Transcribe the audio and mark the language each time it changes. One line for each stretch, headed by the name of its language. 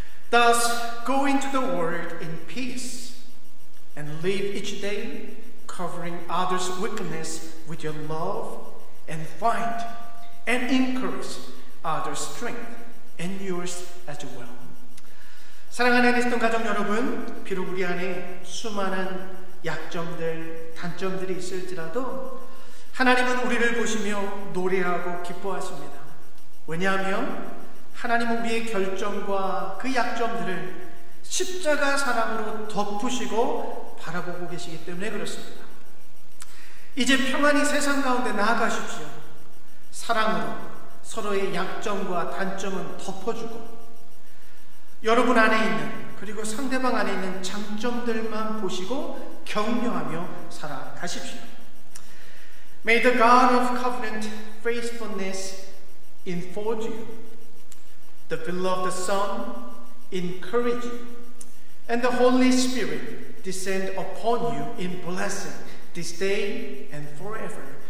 English: Thus, go into the world in peace and live each day covering others' weakness with your love, and find and encourage others' strength and yours as well.
Korean: 사랑하는 그리스도 가족 여러분, 비록 우리 안에 수많은 약점들, 단점들이 있을지라도 하나님은 우리를 보시며 노래하고 기뻐하십니다. 왜냐하면 하나님은 우리의 결점과 그 약점들을 십자가 사랑으로 덮으시고 바라보고 계시기 때문에 그렇습니다. 이제 평안히 세상 가운데 나아가십시오. 사랑으로 서로의 약점과 단점은 덮어주고 여러분 안에 있는, 그리고 상대방 안에 있는 장점들만 보시고 격려하며 살아가십시오.
English: May the God of covenant faithfulness enfold you. The beloved Son encourage you. And the Holy Spirit descend upon you in blessing this day and forever.